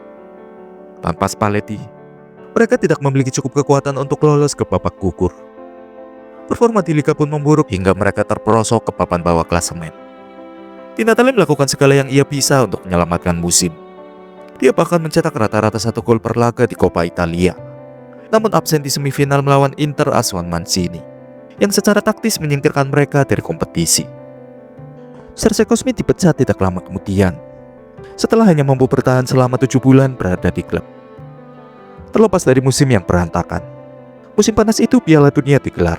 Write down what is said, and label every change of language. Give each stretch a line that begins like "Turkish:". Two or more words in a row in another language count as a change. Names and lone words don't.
Indonesian: Tanpa Spalletti, mereka tidak memiliki cukup kekuatan untuk lolos ke babak gugur. Performa di Liga pun memburuk hingga mereka terperosok ke papan bawah klasemen. Di Natale melakukan segala yang ia bisa untuk menyelamatkan musim. Dia bahkan mencetak rata-rata 1 gol per laga di Coppa Italia, namun absen di semifinal melawan Inter Asuhan Mancini, yang secara taktis menyingkirkan mereka dari kompetisi. Serse Cosmi dipecat tidak lama kemudian, setelah hanya mampu bertahan selama 7 bulan berada di klub. Terlepas dari musim yang berantakan, musim panas itu Piala Dunia digelar.